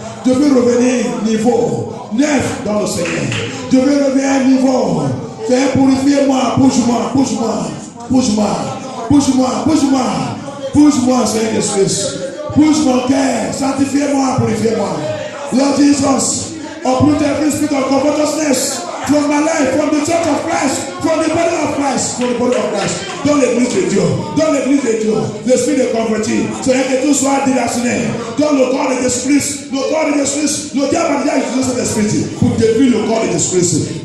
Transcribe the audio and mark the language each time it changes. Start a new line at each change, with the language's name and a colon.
French: Je veux revenir niveau neuf dans le Seigneur. Je veux revenir à un niveau. Fais purifier-moi, bouge-moi, bouge-moi, bouge-moi, bouge-moi, bouge-moi, bouge-moi, Seigneur Jésus. Bouge mon cœur, sanctifie-moi, purifiez-moi.
English: Lord Jesus, uproot every spirit of covetousness from my life, from the church of Christ, from the body of Christ, from the body of Christ.
French: Dans l'église de Dieu, dans l'église de Dieu, l'esprit de converti, Seigneur, que tout soit déraciné. Dans le corps de Jésus-Christ, le corps de Jésus-Christ, le diable a déjà utilisé cet esprit pour détruire le corps de Jésus-Christ.